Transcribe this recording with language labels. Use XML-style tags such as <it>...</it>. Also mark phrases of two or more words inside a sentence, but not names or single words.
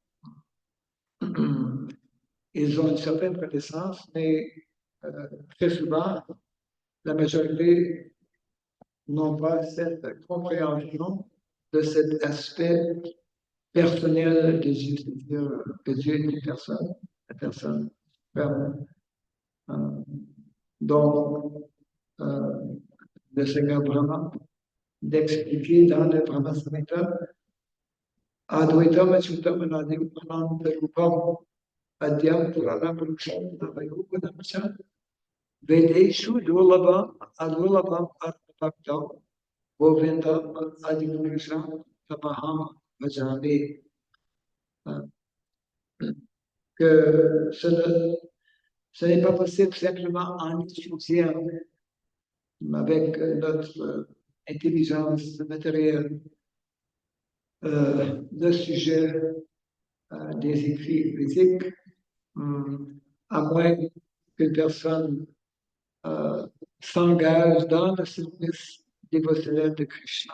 <fr>ils ont une certaine connaissance, mais très souvent, la majorité n'ont pas cette compréhension de cet aspect personnel de Dieu, c'est-à-dire que Dieu est une personne, la personne ferme. Donc, le Seigneur Brahma d'expliquer dans le Brahma Samhita</fr> <sa>Advaitam Achyutam Ananta Rupam Adyam Purana Purusham Navayoganamcha Vedeshu Durlabham Adurlabham Atmabhaktam Govindam Adipurusham Tamaham Bhajami.</sa> <fr>Que ce n'est pas possible simplement en étudiant avec notre intelligence matérielle le sujet des écrits physiques, à moins qu'une personne s'engage dans le service dévotionnel de Krishna.</fr>